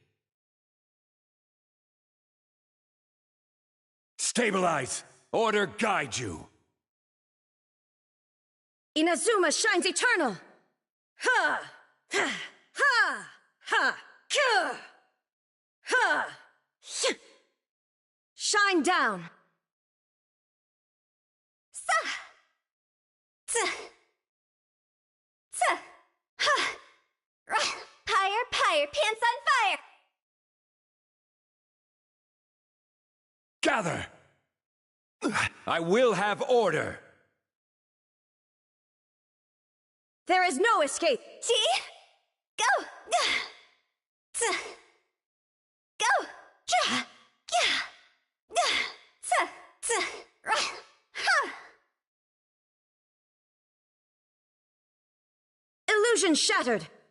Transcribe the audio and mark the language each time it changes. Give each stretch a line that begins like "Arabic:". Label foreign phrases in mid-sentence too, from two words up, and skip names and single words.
English: Stabilize! Order guide you! Inazuma shines eternal! Ha! Ha! Ha! Ha! Ka! Ha! Hy! Shine down! Sa! Tsa! Tsa! Ha! Pyre, pyre, pants on fire! Gather! I will have order! There is no escape! See? Go! Tsa! Go! Ja! Yeah! Tsa! Tsa! Ha! Illusion shattered!